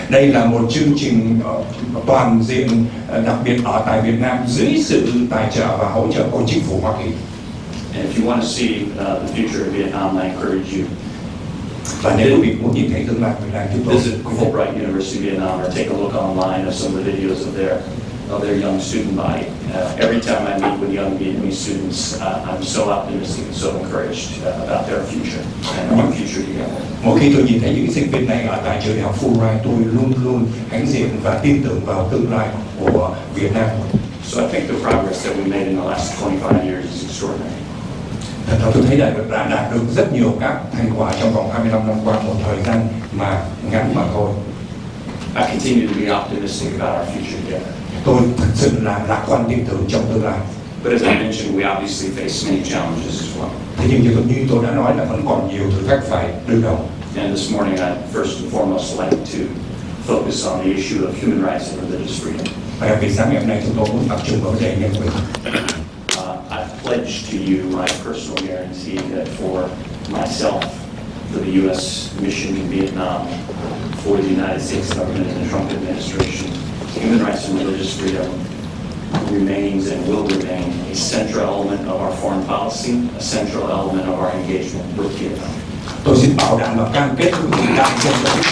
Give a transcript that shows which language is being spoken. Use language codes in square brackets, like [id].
[vi] Đây là một chương trình toàn diện, đặc biệt ở tại Việt Nam dưới sự tài trợ và hỗ trợ của chính phủ Hoa Kỳ. [en] And if you want to see the future of Vietnam, I encourage you. [vi] Và nếu quý vị muốn nhìn thấy tương lai của Việt Nam, chúng tôi [en] visit Fulbright University Vietnam or take a look online of some of the videos of their young student body. Every time I meet with young Vietnamese students, I'm so optimistic and so encouraged about their future and our future together. [vi] Mỗi khi tôi nhìn thấy những sinh viên này ở tại trường đại học Fulbright, tôi luôn luôn hãnh diện và tin tưởng vào tương lai của Việt Nam. [en] So I think the progress that we made in the last 25 years is extraordinary. [vi] Thật ra tôi thấy là đã đạt được rất nhiều các thành quả trong vòng 25 năm qua, một thời gian mà ngắn mà thôi. [en] I continue to be optimistic about our future together. [vi] Tôi thật sự là lạc quan tin tưởng trong tương lai. [en] But as I mentioned, we obviously face many challenges as well. [vi] Thế nhưng như tôi đã nói là vẫn còn nhiều thử thách phải đương đầu. [en] And this morning, I'd first and foremost like to focus on the issue of human rights and religious freedom. [vi] Và đặc biệt sáng ngày hôm nay chúng tôi muốn tập trung vào vấn đề nhân quyền. [en] I pledge to you my personal guarantee that for myself, for the U.S. mission in Vietnam, for the United States government and the Trump administration, human rights and religious freedom remains and will remain a central element of our foreign policy, a central element of our engagement with Vietnam. [vi] Tôi xin bảo đảm và cam kết với quý vị đại diện cho